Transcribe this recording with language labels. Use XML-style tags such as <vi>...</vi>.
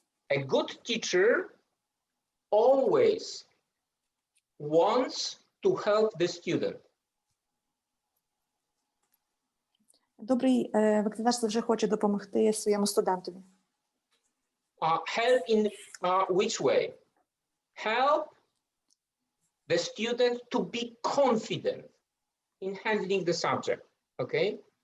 <en>A good teacher always wants to help the student.</en> <uk>Добрий викладач завжди хоче допомогти своєму студентові.</uk> <en>Help in which way? Help the student to be confident in handling the subject, okay?</en>